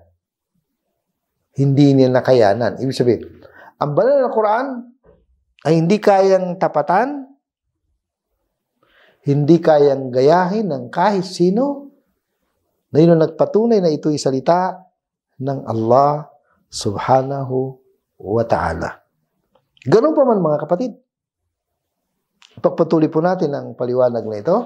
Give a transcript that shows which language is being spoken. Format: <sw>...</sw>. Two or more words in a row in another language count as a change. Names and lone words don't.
<tl>Hindi niya nakayanan. Ibig sabihin, ang banal na Quran ay hindi kayang tapatan, hindi kayang gayahin ng kahit sino, na yun ang nagpatunay na ito'y salita ng Allah</tl> <ar>سبحانه وتعالى.</ar> <tl>Ganun pa man mga kapatid. Pagpatuloy po natin ang paliwanag na ito.</tl>